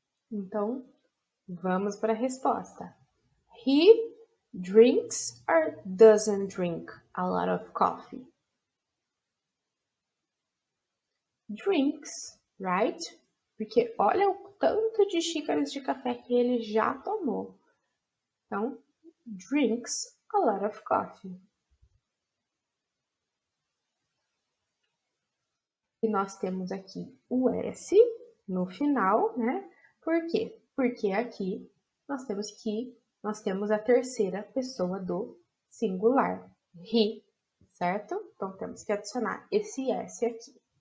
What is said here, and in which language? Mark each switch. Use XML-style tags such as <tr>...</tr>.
<pt>Então, vamos para a resposta.</pt> <en>He drinks or doesn't drink a lot of coffee? Drinks, right?</en> <pt>Porque olha o tanto de xícaras de café que ele já tomou.</pt> <en>Então, drinks a lot of coffee.</en> <pt>E nós temos aqui o S no final, né? Por quê? Porque aqui nós temos a terceira pessoa do singular, he, certo? Então, temos que adicionar esse S aqui.</pt>